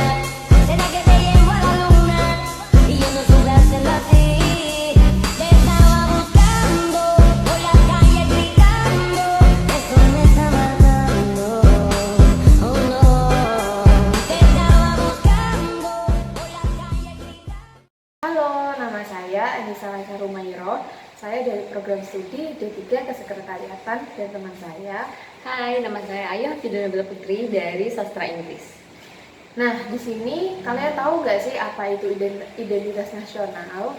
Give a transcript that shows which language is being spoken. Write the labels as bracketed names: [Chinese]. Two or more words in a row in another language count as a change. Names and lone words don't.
[Spanish] Será que te llevo a la luna y yo no supe hacerlo así. Te estaba buscando por la calle gritando, eso me está matando. Oh no, te estaba buscando por la calle gritando. [Indonesian] Halo, nama saya Anissa Laisa Rumairo. Saya dari program studi D3 Kesekretariatan dan teman saya. Hai, nama saya Ayu Hafidunabila Putri dari Sastra Inggris. Nah, di sini kalian tahu nggak sih apa itu identitas nasional?